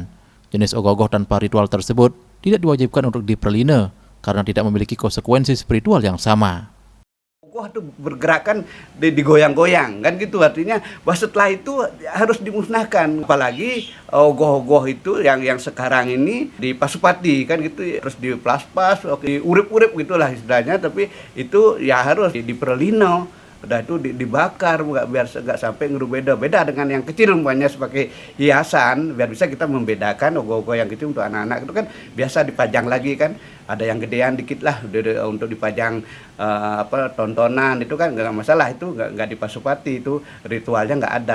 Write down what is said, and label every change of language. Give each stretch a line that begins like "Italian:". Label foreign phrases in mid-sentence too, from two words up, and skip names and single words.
Indonesian: Jenis ogoh-ogoh tanpa ritual tersebut tidak diwajibkan untuk dipraline karena tidak memiliki konsekuensi spiritual yang sama. Ogoh itu bergerakan digoyang-goyang kan gitu, artinya bahwa setelah itu harus dimusnahkan. Apalagi ogoh-ogoh itu yang sekarang ini dipasupati kan gitu, terus diplaspas, diurip-urip gitulah istilahnya, tapi itu ya harus dipralino. Udah itu dibakar biar nggak sampai beda dengan yang kecil, umpamanya sebagai hiasan, biar bisa kita membedakan ogoh-ogoh yang kecil untuk anak-anak itu kan biasa dipajang lagi kan, ada yang gedean dikit lah untuk dipajang tontonan, itu kan nggak masalah, itu nggak dipasupati, itu ritualnya nggak ada.